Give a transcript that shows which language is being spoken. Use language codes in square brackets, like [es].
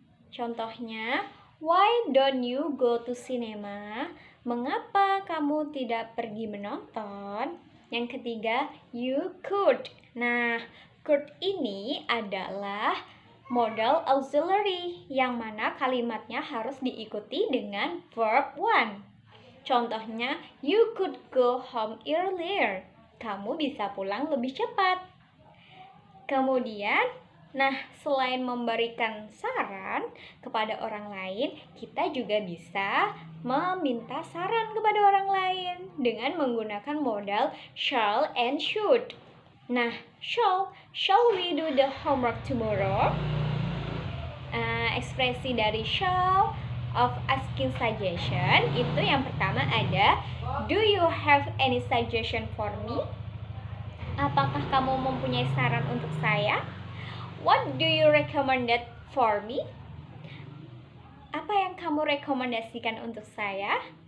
[en] Contohnya, why don't you go to cinema? [id] Mengapa kamu tidak pergi menonton? Yang ketiga, [en] you could. [id] Nah, could ini adalah modal auxiliary yang mana kalimatnya harus diikuti dengan verb one. [en] Contohnya, you could go home earlier. [id] Kamu bisa pulang lebih cepat. Kemudian, selain memberikan saran kepada orang lain, kita juga bisa meminta saran kepada orang lain dengan menggunakan modal shall and should. [en] Nah, shall we do the homework tomorrow? [id] Ekspresi dari [en] shall of asking suggestion [id] itu yang pertama ada, [en] do you have any suggestion for me? [id] Apakah kamu mempunyai saran untuk saya? [en] What do you recommend for me? [id] Apa yang kamu rekomendasikan untuk saya?